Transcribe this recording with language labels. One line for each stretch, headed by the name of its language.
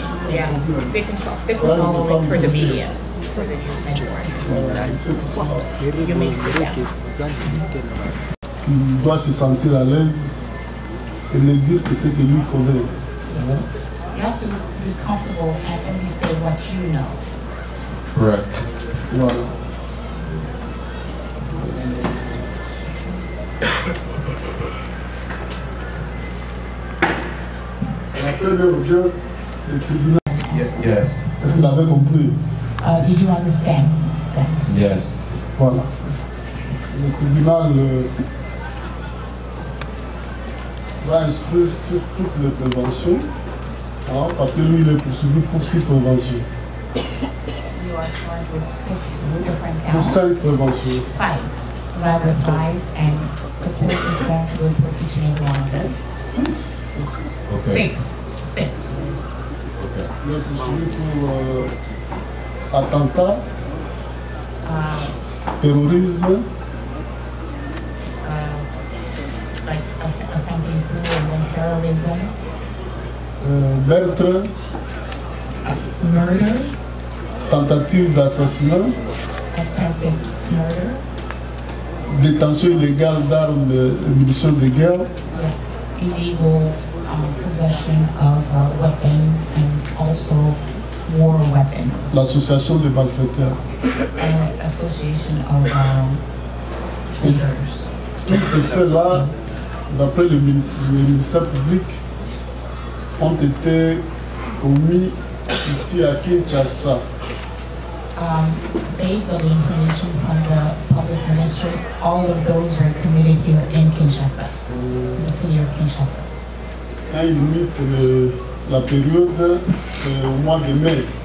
English: Yeah, they can follow for the media, for the news anyway. You may sit down.
French: Il doit se sentir à l'aise et le dire que c'est que lui connaît.
English: You have to be comfortable and only say what you know. Right.
French: Voilà. La première audience le tribunal.
English: Yes.
French: Est-ce que vous l'avez compris?
English: Did you understand? Yes.
French: Voilà. Le tribunal va instruire sur toutes les préventions, hein, parce que lui, il est poursuivi pour 6 préventions.
English: You are charged with 6 different
French: Pour
English: counts.
French: 5 préventions.
English: 5, rather 5, and the court is going to look for each and every one of those. 6. Okay. 6. Okay.
French: Il est poursuivi pour attentat, terrorisme,
English: Like attempting to and then terrorism,
French: meurtre,
English: murder,
French: tentative d'assassinat,
English: attempted murder,
French: détention illégale d'armes et munitions de guerre,
English: yes, illegal possession of weapons and also war weapons,
French: l'association des malfaiteurs.
English: and association of traitors.
French: Tous ces faits-là, d'après le ministère public, ont été commis ici à Kinshasa.
English: Based on the information from the public ministry, all of those were committed here in Kinshasa, in the city of Kinshasa.
French: Quand il limite la période, c'est au mois de mai.